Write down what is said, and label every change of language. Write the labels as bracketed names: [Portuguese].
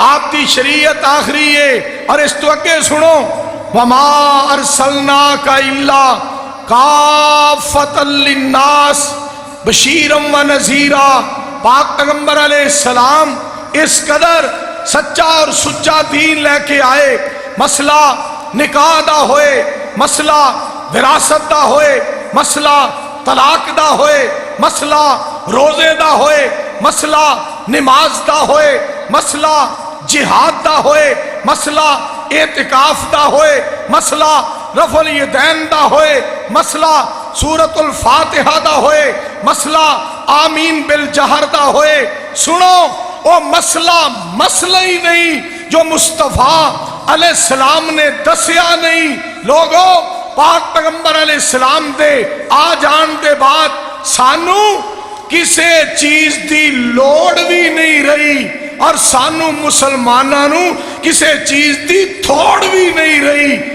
[Urdu] آپ کی شریعت آخری ہے. اور اس تو اگے سنو، [Arabic] وما ارسلناک الا کافۃ للناس بشیرا و نذیرا. [Urdu] پاک پیغمبر علیہ السلام اس قدر سچا اور سچا دین لے کے آئے. [Punjabi] مسئلہ نکاح دا ہوئے، مسئلہ وراثت دا ہوئے، مسئلہ طلاق دا ہوئے، مسئلہ روزے دا ہوئے، مسئلہ نماز دا ہوئے، مسئلہ جہاد دا ہوئے، مسئلہ اعتکاف دا ہوئے، مسئلہ رفع الیدین دا ہوئے، مسئلہ سورۃ الفاتحہ دا ہوئے، مسئلہ آمین بالجہر دا ہوئے. [Urdu] سنو، وہ مسئلہ ہی نہیں جو مصطفیٰ علیہ السلام نے دسیا نہیں. [Punjabi] لوگوں، پاک پیغمبر علیہ السلام دے آ جان دے بعد سانو کسے چیز دی لوڑ بھی نہیں رہی، اور سانو مسلمانانو کسے چیز دی تھوڑ بھی نہیں رہی.